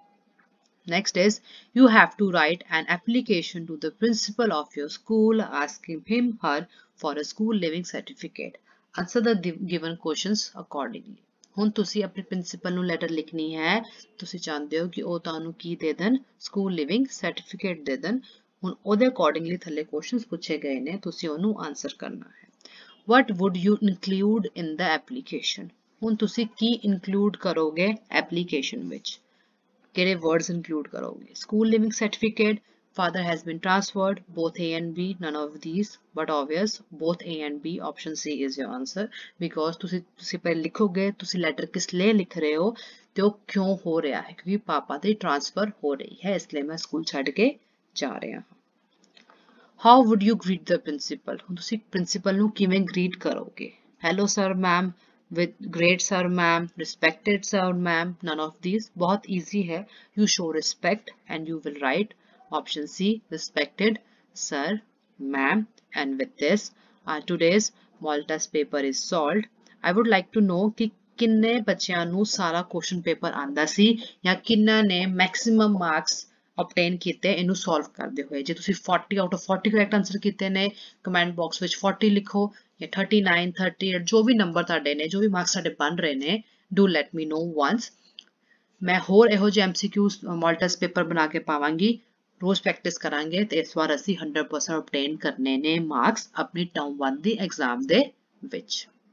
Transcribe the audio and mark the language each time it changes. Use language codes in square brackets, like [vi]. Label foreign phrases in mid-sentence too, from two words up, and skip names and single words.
[en] Next is you have to write an application to the principal of your school asking him her for a school living certificate. Answer the given questions accordingly. [pa] ਹੁਣ ਤੁਸੀਂ ਆਪਣੇ ਪ੍ਰਿੰਸੀਪਲ ਨੂੰ ਲੈਟਰ ਲਿਖਣੀ ਹੈ. ਤੁਸੀਂ ਚਾਹੁੰਦੇ ਹੋ ਕਿ ਉਹ ਤੁਹਾਨੂੰ ਕੀ ਦੇ ਦੇਣ? [en] school leaving certificate [pa] ਦੇ ਦੇਣ. ਹੁਣ ਉਹਦੇ ਅਕੋਰਡਿੰਗਲੀ ਥੱਲੇ ਕੁਐਸਚਨਸ ਪੁੱਛੇ ਗਏ ਨੇ, ਤੁਸੀਂ ਉਹਨੂੰ ਆਨਸਰ ਕਰਨਾ ਹੈ. [en] What would you include in the application? [pa] ਹੁਣ ਤੁਸੀਂ ਕੀ ਇਨਕਲੂਡ ਕਰੋਗੇ ਐਪਲੀਕੇਸ਼ਨ ਵਿੱਚ? ਕਿਹੜੇ [en] words include [pa] ਕਰੋਗੇ? [en] school leaving certificate, father has been transferred, both A and B, none of these, but obvious both A and B. Option C is your answer because [pa] ਤੁਸੀਂ ਪਹਿਲੇ ਲਿਖੋਗੇ ਤੁਸੀਂ ਲੈਟਰ ਕਿਸ ਲਈ ਲਿਖ ਰਹੇ ਹੋ ਤੇ ਉਹ ਕਿਉਂ ਹੋ ਰਿਹਾ ਹੈ? ਕਿਉਂਕਿ ਪਾਪਾ ਦੀ ਟ੍ਰਾਂਸਫਰ ਹੋ ਰਹੀ ਹੈ, ਇਸ ਲਈ ਮੈਂ ਸਕੂਲ ਛੱਡ ਕੇ ਜਾ ਰਿਹਾ ਹਾਂ. [en] How would you greet the principal? [pa] ਹੁਣ ਤੁਸੀਂ ਪ੍ਰਿੰਸੀਪਲ ਨੂੰ ਕਿਵੇਂ ਗ੍ਰੀਟ ਕਰੋਗੇ? [en] Hello sir, ma'am, with great sir, ma'am, respected sir, ma'am, none of these. [hi] बहुत easy है. [en] You show respect and you will write option C, respected sir, ma'am. And with this today's model test paper is solved. I would like to know [pa] ਕਿ ਕਿੰਨੇ ਬੱਚਿਆਂ ਨੂੰ ਸਾਰਾ [en] question paper [pa] ਆਉਂਦਾ ਸੀ ਜਾਂ ਕਿੰਨਿਆਂ ਨੇ [en] maximum marks obtain [pa] ਕੀਤੇ ਇਹਨੂੰ solve ਕਰਦੇ ਹੋਏ. ਜੇ ਤੁਸੀਂ [en] 40 out of 40 correct answer [pa] ਕੀਤੇ ਨੇ [en] comment box [pa] ਵਿੱਚ 40 ਲਿਖੋ ਜਾਂ 39 38 ਜੋ ਵੀ ਨੰਬਰ ਤੁਹਾਡੇ ਨੇ, ਜੋ ਵੀ ਮਾਰਕਸ ਤੁਹਾਡੇ ਬਣ ਰਹੇ ਨੇ [en] do let me know once. [pa] ਮੈਂ ਹੋਰ ਇਹੋ ਜਿਹੇ MCQs [en] model test paper [pa] ਬਣਾ ਕੇ ਪਾਵਾਂਗੀ। ਰੋਜ਼ ਪ੍ਰੈਕਟਿਸ ਕਰਾਂਗੇ ਤੇ ਇਸ ਵਾਰ ਅਸੀਂ 100% obtain ਕਰਨੇ ਨੇ ਮਾਰਕਸ ਆਪਣੀ ਟਰਮ 1 ਦੀ ਐਗਜ਼ਾਮ ਦੇ ਵਿੱਚ।